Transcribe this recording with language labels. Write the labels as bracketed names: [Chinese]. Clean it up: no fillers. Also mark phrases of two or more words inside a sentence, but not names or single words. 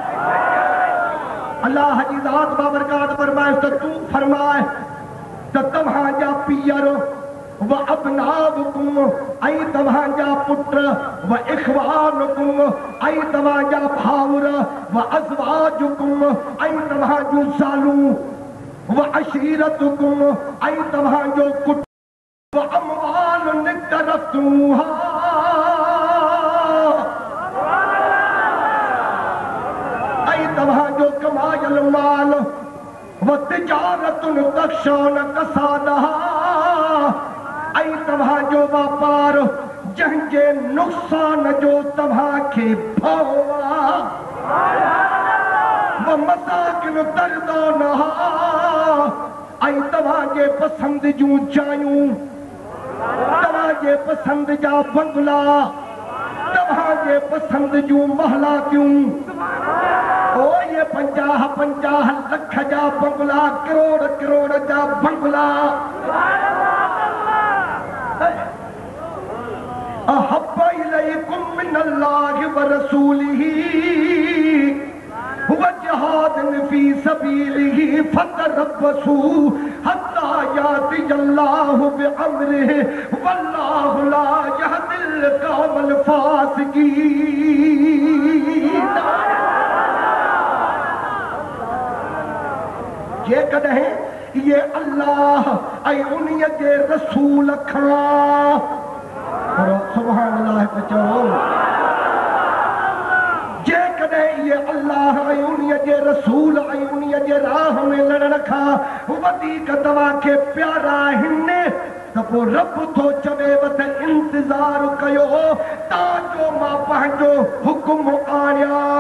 [Sindhi] अल्लाह जी ज़ात बाबरकात फरमाए त तूं फरमाए त तव्हांजा पीअर [Arabic] و أبناؤكم [Sindhi] ऐं तव्हांजा पुट [Arabic] و إخوانكم [Sindhi] ऐं तव्हांजा भाउर [Arabic] و أزواجكم [Sindhi] ऐं तव्हांजूं ज़ालूं [Arabic] و عشيرتكم [Sindhi] ऐं तव्हांजो कुट [Arabic] و أموال اقترفتموها [Sindhi] ऐं तव्हांजो कमायल माल [Arabic] و تجارة تخشون كسادها [Sindhi] ऐं तव्हांजो वापार जंहिंजे नुक़सान जो तव्हांखे भउ आहे, [Arabic] و مساكن ترضونها [Sindhi] ऐं तव्हांजे पसंदि जूं जायूं, तव्हांजे पसंदि जा बंगला, तव्हांजे पसंदि जूं महलातियूं। ओ ये 50-50 लख जा बंगला, करोड़ जा बंगला। [Arabic] أحب إليكم من الله و رسوله و جهاد في سبيله فتربصوا حتى يأتي الله بأمره و الله لا يهدي القوم الفاسقين. [Sindhi] जे कदे ये अल्लाह ऐं उन्हीअ जे रसूल खां [Arabic] سبحان الله [Sindhi] चओ, जे कदे ये अल्लाह ऐं उन्हीअ जे रसूल ऐं उन्हीअ जे राह में लड़ण खां वधीक तव्हां खे प्यारा आहिनि त पोइ रब थो चवेव त इंतज़ार कयो ताजो मां पंहिंजो हुकुम आणिया।